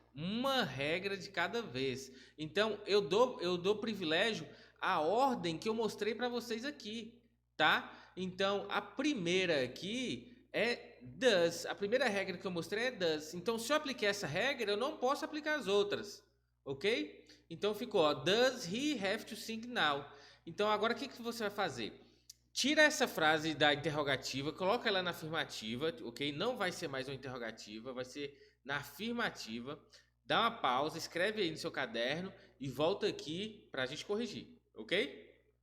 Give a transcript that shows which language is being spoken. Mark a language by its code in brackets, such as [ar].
[pt] Uma regra de cada vez. Então, eu dou privilégio à ordem que eu mostrei para vocês aqui, tá? Então, a primeira aqui é does. A primeira regra que eu mostrei é does. Então, se eu apliquei essa regra, eu não posso aplicar as outras, ok? Então, ficou, ó, [en] does he have to sing now? [pt] Então, agora o que você vai fazer? Tira essa frase da interrogativa, coloca ela na afirmativa, ok? Não vai ser mais uma interrogativa, vai ser na afirmativa. Dá uma pausa, escreve aí no seu caderno e volta aqui para a gente corrigir, ok?